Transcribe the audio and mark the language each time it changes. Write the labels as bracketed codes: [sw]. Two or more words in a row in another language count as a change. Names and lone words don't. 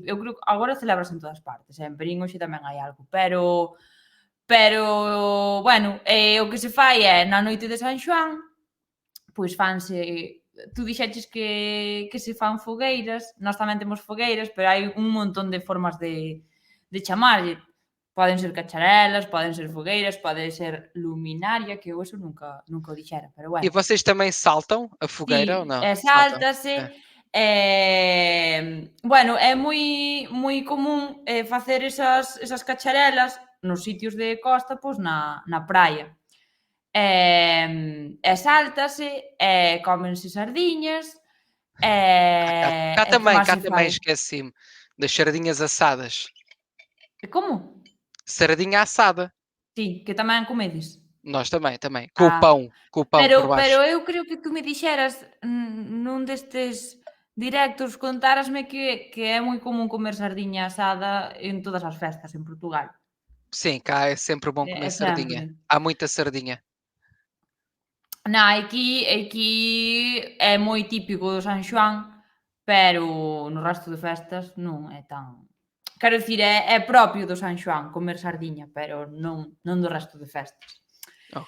[gl] Eu creo que agora celebrase en todas partes, en Verín hoxe tamén hai algo, pero bueno, o que se fai é na noite de San Xoán, pois fanse, tú dixeches que se fan fogueiras, nós tamén temos fogueiras, pero hai un montón de formas de chamarlle. Poden ser cacharelas, poden ser fogueiras, pode ser luminaria, que eu eso nunca o dixera, pero [pt] E [gl] bueno. [pt] vocês também saltam a fogueira ou [gl] Sí, [pt] não? Saltam. [gl] sáltase, [pt] É. [gl] bueno, é moi común, facer esas cacharelas nos sitios de costa, pois na praia. E sáltase, cómense sardiñas, [pt] Cá [gl] e que máis se [pt] também [gl] fai? [pt] esqueci-me das sardinhas assadas. [gl] Como? [pt] Sardinha assada. [gl] Sí, que tamén comedes? [pt] Nós também, também. Ah, Com o pão por [gl] pero [pt] baixo. [gl] eu creo que tú me dixeras, nun destes directos, contárasme que é moi común comer sardiña asada en todas as festas en Portugal. [pt] Sim, cá é sempre bom É comer sempre. sardinha. Há muita sardinha. [gl] Non, aquí é moi típico do San Xoán, pero no resto de festas non é tan, quero dicir, é propio do San Xoán comer sardiña, pero non do resto de festas. [pt] Ok.